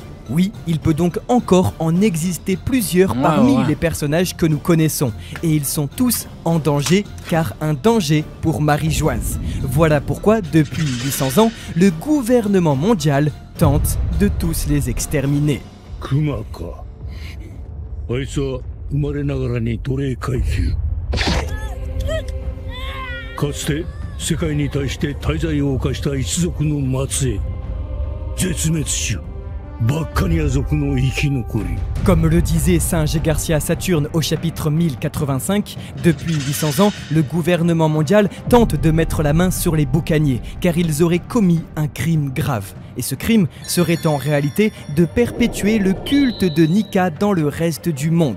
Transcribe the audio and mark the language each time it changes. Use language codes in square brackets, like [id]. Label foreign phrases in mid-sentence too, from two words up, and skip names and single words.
[fr] Oui, il peut donc encore en exister plusieurs Ouais, parmi ouais. les personnages que nous connaissons. Et ils sont tous en danger, car un danger pour Marie-Joise. Voilà pourquoi, depuis 800 ans, le gouvernement mondial tente de tous les exterminer. [ja] クマかあいつは生まれながらに奴隷階級かつて世界に対して大罪を犯した一族の末裔絶滅種バッカニア族の生き残り [fr] Comme le disait Singe Garcia Saturne au chapitre 1085, depuis 800 ans, le gouvernement mondial tente de mettre la main sur les boucaniers, car ils auraient commis un crime grave. Et ce crime serait en réalité de perpétuer le culte de Nika dans le reste du monde.